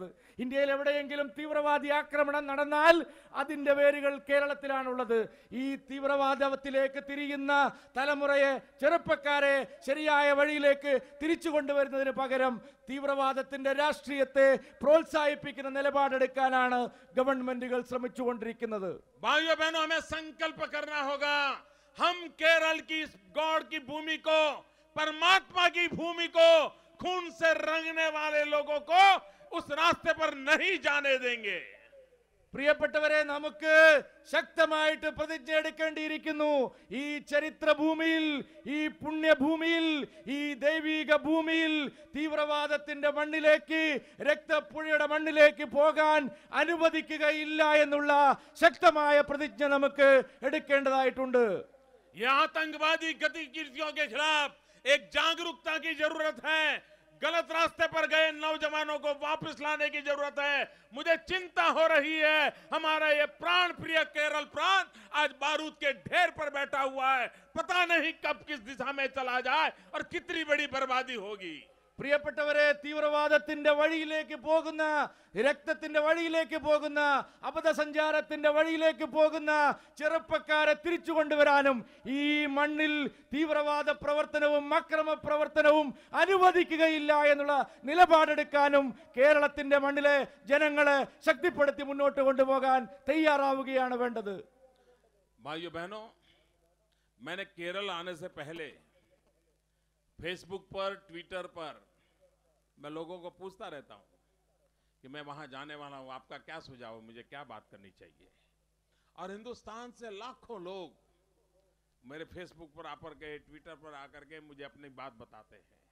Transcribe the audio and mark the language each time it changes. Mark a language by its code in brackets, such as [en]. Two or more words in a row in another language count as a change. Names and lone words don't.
[ml] ഇന്ത്യയിൽ എവിടെയെങ്കിലും തീവ്രവാദി ആക്രമണം നടന്നാൽ അതിന്റെ വേരുകൾ കേരളത്തിലാണുള്ളത്. ഈ തീവ്രവാദത്തിലേക്ക് തിരിയുന്ന തലമുറയെ, ചെറുപ്പക്കാരെ ശരിയായ വഴിയിലേക്ക് തിരിച്ചു കൊണ്ടുവരുന്നതിന് പകരം തീവ്രവാദത്തിന്റെ രാഷ്ട്രീയത്തെ പ്രോത്സാഹിപ്പിക്കുന്ന നിലപാടെടുക്കാനാണ് ഗവൺമെന്റുകൾ ശ്രമിച്ചുകൊണ്ടിരിക്കുന്നത്. [hi] भाइयों बहनों, हमें संकल्प करना होगा, हम केरल की इस गॉड की भूमि को, परमात्मा की भूमि को खून से रंगने वाले लोगों को उस रास्ते पर नहीं जाने देंगे. [ml] പ്രിയപ്പെട്ടവരെ, നമുക്ക് ശക്തമായിട്ട് പ്രതിജ്ഞ എടുക്കേണ്ടിയിരിക്കുന്നു. ഈ ചരിത്ര ഭൂമിയിൽ, ഈ പുണ്യഭൂമിയിൽ, ഈ ദൈവിക ഭൂമിയിൽ തീവ്രവാദത്തിന്റെ മണ്ണിലേക്ക്, രക്തപ്പുഴയുടെ മണ്ണിലേക്ക് പോകാൻ അനുവദിക്കുകയില്ല എന്നുള്ള ശക്തമായ പ്രതിജ്ഞ നമുക്ക് എടുക്കേണ്ടതായിട്ടുണ്ട്. [hi] ये आतंकवादी गतिविधियों के खिलाफ एक जागरूकता की जरूरत है. गलत रास्ते पर गए नौजवानों को वापस लाने की जरूरत है. मुझे चिंता हो रही है, हमारा ये प्राण प्रिय केरल प्रांत आज बारूद के ढेर पर बैठा हुआ है. पता नहीं कब किस दिशा में चला जाए और कितनी बड़ी बर्बादी होगी. [ml] പ്രിയപ്പെട്ടവരെ, തീവ്രവാദത്തിന്റെ വഴിയിലേക്ക് പോകുന്ന, രക്തത്തിന്റെ വഴിയിലേക്ക് പോകുന്ന, അബദ്ധസഞ്ചാരത്തിന്റെ വഴിയിലേക്ക് പോകുന്ന ചെറുപ്പക്കാരെ തിരിച്ചു കൊണ്ടുവരാനും ഈ മണ്ണിൽ തീവ്രവാദ പ്രവർത്തനവും അക്രമ പ്രവർത്തനവും അനുവദിക്കുകയില്ല എന്നുള്ള നിലപാടെടുക്കാനും കേരളത്തിന്റെ മണ്ണിലെ ജനങ്ങളെ ശക്തിപ്പെടുത്തി മുന്നോട്ട് കൊണ്ടുപോകാൻ തയ്യാറാവുകയാണ് വേണ്ടത്. [hi] भाइयों बहनों, मैंने केरल आने से पहले फेसबुक पर, ट्विटर पर मैं लोगों को पूछता रहता हूं कि मैं वहां जाने वाला हूं, आपका क्या सुझाव है, मुझे क्या बात करनी चाहिए. और हिंदुस्तान से लाखों लोग मेरे फेसबुक पर आकर के, ट्विटर पर आकर के मुझे अपनी बात बताते हैं.